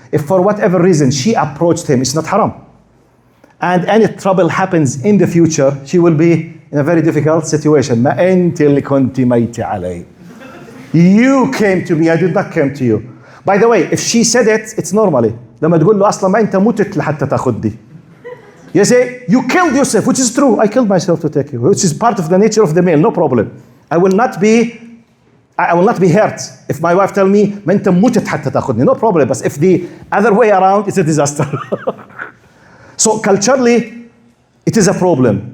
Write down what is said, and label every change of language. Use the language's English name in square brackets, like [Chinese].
[English] If for whatever reason she approached him, it's not haram. And any trouble happens in the future, she will be in a very difficult situation. [Arabic] ما أنت اللي كنت ميت علي. [English] You came to me, I did not come to you. By the way, if she said it, it's normally. [Arabic] لما تقول له أصلا ما أنت متت لحتى تاخدني. [English] You say, you killed yourself, which is true. I killed myself to take you, which is part of the nature of the male, no problem. I will not be hurt if my wife tell me, [Arabic] ما أنت متت حتى تاخدني, [English] no problem. But if the other way around, it's a disaster. So culturally, it is a problem.